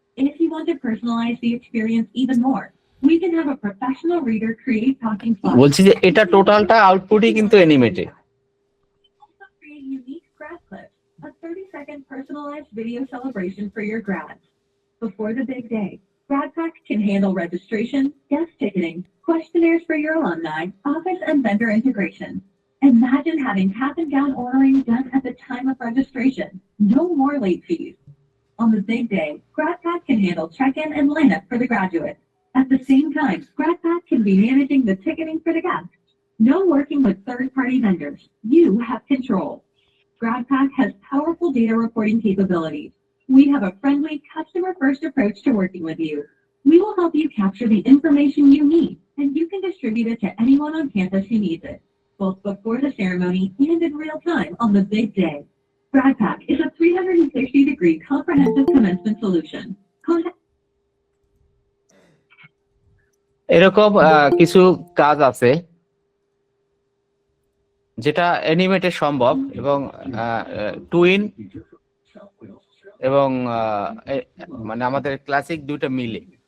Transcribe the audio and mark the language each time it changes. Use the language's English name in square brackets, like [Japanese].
[English] if you want to personalize the experience even more we can have a professional reader create talking points. [Bangla] বলছি যে এটা টোটালটা আউটপুটই কিন্তু animated. [English] Also create unique grad clips, a 30-second personalized video celebration for your grads. Before the big day, GradPack can handle registration, guest ticketing, questionnaires for your alumni, office and vendor integration. Imagine having tap and gown ordering done at the time of registration. No more late fees. On the big day, GradPack can handle check-in and lineup for the graduates. At the same time, GradPack can be managing the ticketing for the guests. No working with third-party vendors. You have control. GradPack has powerful data reporting capabilities. We have a friendly, customer-first approach to working with you. We will help you capture the information you need, and you can distribute it to anyone on campus who needs it, both before the ceremony and in real time on the big day. GradPack is a 360-degree comprehensive commencement solution. [Bangla] এরকম কিছু কাজ আছে যেটা অ্যানিমেটে সম্ভব এবং twin এবং মানে আমাদের ক্লাসিক দুটো মিলে।